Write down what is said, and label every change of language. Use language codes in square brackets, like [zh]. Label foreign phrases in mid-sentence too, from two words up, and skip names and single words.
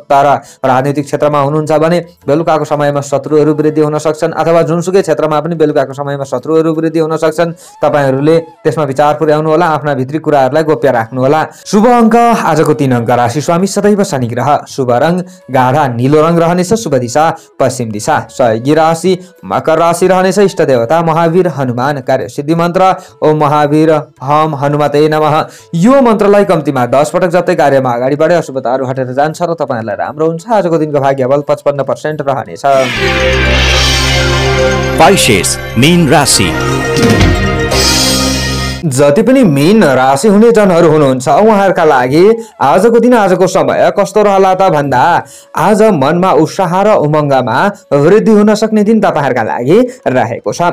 [ne] तर राजनीतिक क्षेत्रमा हुनुहुन्छ भने बेलुकाको समयमा शत्रुहरू वृद्धि हुन सक्छन् अथवा जुनसुकै क्षेत्रमा पनि बेलुकाको समयमा शत्रुहरू वृद्धि हुन सक्छन्। तपाईहरुले त्यसमा विचार पुर्याउनु होला। आफ्ना भित्री कुराहरूलाई गोप्य राख्नु होला। शुभ अङ्क आजको 3 अङ्क राशि स्वामी सदैव शनि ग्रह। शुभ रङ गाढा नीलो रङ रहनेछ। शुभ दिशा पश्चिम दिशा। सहयोगी राशि मकर राशि रहनेछ। इष्ट देवता महावीर हनुमान। कार्य सिद्धि मन्त्र [sa] ओम महावीर हम हनुमते नमः। [ne] यो मन्त्रलाई कम्तीमा 10 पटक जप्दै कार्यमा अगाडि बढे अशुभताहरू हटेर जान्छ र तपाईहरुलाई राम्रो हुन्छ। आजको दिनको भाग्यबल 55% रहनेछ। Pisces, मीन राशि। जति पनि मीन राशि हुने जनहरू हुनुहुन्छ उहाँहरूका लागि आजको दिन आजको समय कस्तो रहला त भन्दा आज मनमा उत्साह र उमङ्गमा वृद्धि हुन सक्ने दिन तपाईहरुका लागि रहेको छ।